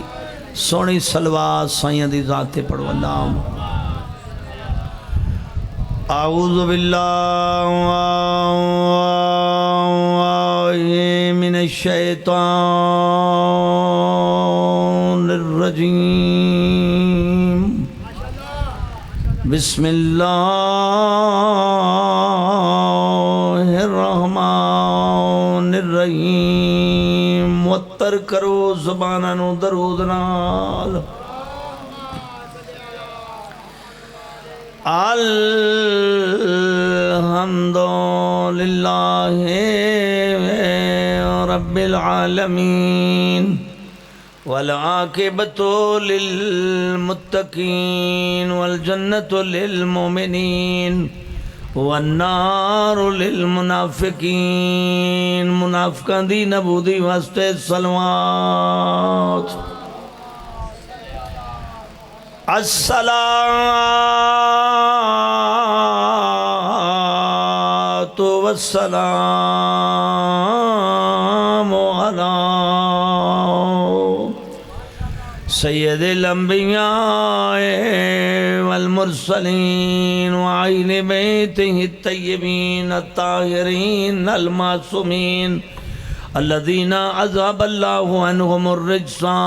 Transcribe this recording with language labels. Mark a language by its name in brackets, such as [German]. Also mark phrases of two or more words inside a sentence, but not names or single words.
[Punjabi] سونی صلوات سائیں دی ذات پڑھو۔ [Arabic] اللہم اعوذ باللہ من الشیطان الرجیم، بسم اللہ الرحمن الرحیم۔ [Punjabi] وتر کرو زبانہ نو درود نال۔ [Arabic] الحمدللہ رب العالمین، والعاقبۃ للمتقین، والجنۃ للمؤمنین، والنار للمنافقین۔ [Punjabi] منافقاں دی نبودی واسطے صلوات۔ [Arabic] الصلاۃ والسلام علی سید الانبیاء المرسلين وأهل بيته الطيبين الطاهرين المعصومين الذين عذب الله عنهم الرجس